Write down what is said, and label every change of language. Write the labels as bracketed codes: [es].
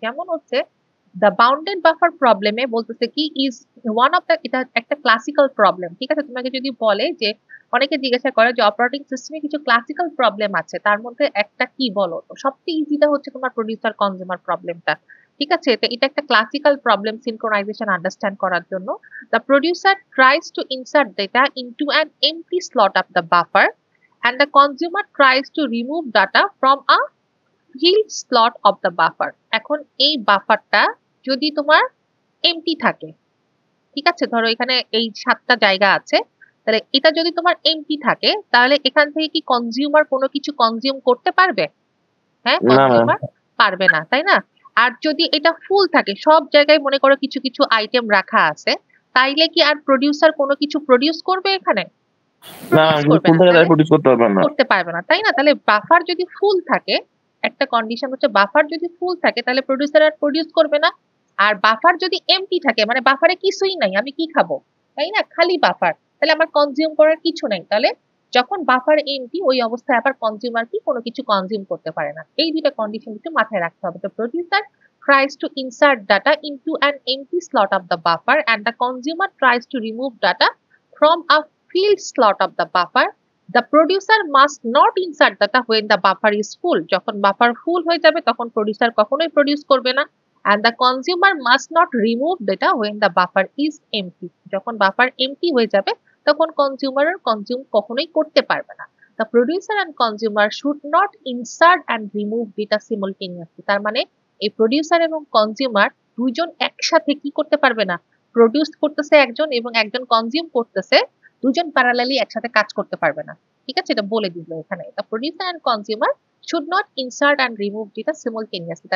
[bn] যেমন হচ্ছে the bounded buffer প্রবলেমে বলতেছে কি ইজ ওয়ান অফ দ্য, এটা একটা ক্লাসিক্যাল প্রবলেম। ঠিক আছে, তোমাকে যদি বলে যে অনেকে জিজ্ঞাসা করে যে অপারেটিং সিস্টেমে কিছু ক্লাসিক্যাল প্রবলেম আছে, তার মধ্যে একটা কি বলো, তো সবচেয়ে ইজিটা হচ্ছে তোমার প্রডিউসার কনজিউমার প্রবলেমটা। ঠিক আছে, তো এটা একটা ক্লাসিক্যাল প্রবলেম সিনক্রোনাইজেশন আন্ডারস্ট্যান্ড করার জন্য। [en] The producer tries to insert data into an empty slot of the buffer and the consumer tries to remove data from a filled slot of the buffer. [bn] এখন এই বাফারটা যদি তোমার MT থাকে, ঠিক আছে, ধরো এখানে এই 7টা জায়গা আছে, তাহলে এটা যদি তোমার এমটি থাকে, তাহলে এখান থেকে কি কনজিউমার কোনো কিছু কনজিউম করতে পারবে? হ্যাঁ, না ম্যাম। কনজিউমার পারবে না, তাই না? আর যদি এটা ফুল থাকে, সব জায়গায় মনে করো কিছু কিছু আইটেম রাখা আছে, তাইলে কি আর প্রডিউসার কোনো কিছু প্রডিউস করবে এখানে? না [en] produce [bn] যদি করবে [en] full [bn] না, তাহলে তাহলে প্রডিউস করতে পারবেন না। করতে পারবে না, তাই না? তাহলে বাফার যদি ফুল থাকে, একটা কন্ডিশন হচ্ছে বাফার যদি ফুল থাকে তাহলে প্রডিউসার আর প্রডিউস করবে না। আর বাফার যদি এমটি থাকে, মানে বাফারে কিছুই নাই, আমি কি খাবো, তাই না? খালি বাফার, তাহলে আমার কনজিউম করার কিছু নাই। তাহলে যখন বাফার এমটি, ওই অবস্থায় আবার কনজিউমার কি কোনো কিছু কনজিউম করতে পারে না। এই দুইটা কন্ডিশন একটু মাথায় রাখতে হবে। তো [en] Producer tries to insert data into an empty slot of the buffer and the consumer tries to remove data from a filled slot of the buffer. The producer must not insert data when the buffer is full. [bn] যখন buffer ফুল হয়ে যাবে তখন producer কখনোই produce করবে না। [en] and the consumer must not remove data when the buffer is empty. [bn] যখন buffer MT হয়ে যাবে তখন কনজিউমার কনজিউম কখনোই করতে পারবে না। [en] The producer and consumer should not insert and remove data simultaneously. [bn] তার মানে এই প্রডিউসার এবং কনজিউমার দুইজন একসাথে কি করতে পারবে না, প্রডিউস করতেছে একজন এবং একজন কনজিউম করতেছে, দুজন প্যারালালি একসাথে কাজ করতে পারবে না। ঠিক আছে, এটা বলে দিল এখানে। [en] The producer and consumer should not insert and remove data simultaneously.